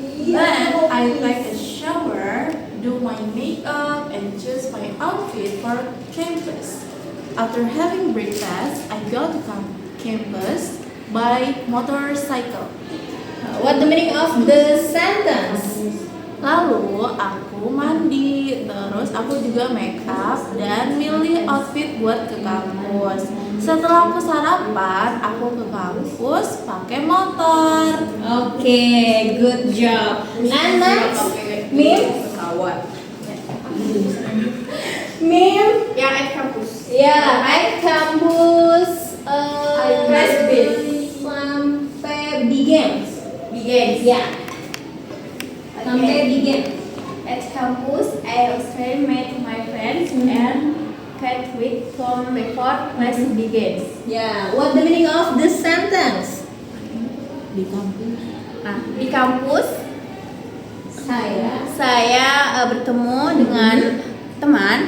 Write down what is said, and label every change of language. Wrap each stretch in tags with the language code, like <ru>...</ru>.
<en>Then I take a shower, do my makeup, and choose my outfit for campus. After having breakfast, I go to campus by motorcycle. What the meaning of the sentence?</en> <id>Lalu aku mandi, terus aku juga make up dan milih outfit buat ke kampus. Setelah aku sarapan, aku ke kampus pakai motor.</id> <en>Okay, good job. And next, Mim. Mim.</en> <id>Yang</id> <en>at kampus.</en> <id>Ya,</id> <en>at kampus.</en> <id>Kelas B. Sampai begins.</id> <en>Begins.</en> <id>Ya. Sampai begin.</id> <en>At campus, I also met my friends and cat week from before class begins. Ya, what the meaning of the sentence?</en> <id>Di kampus, saya bertemu dengan teman</id>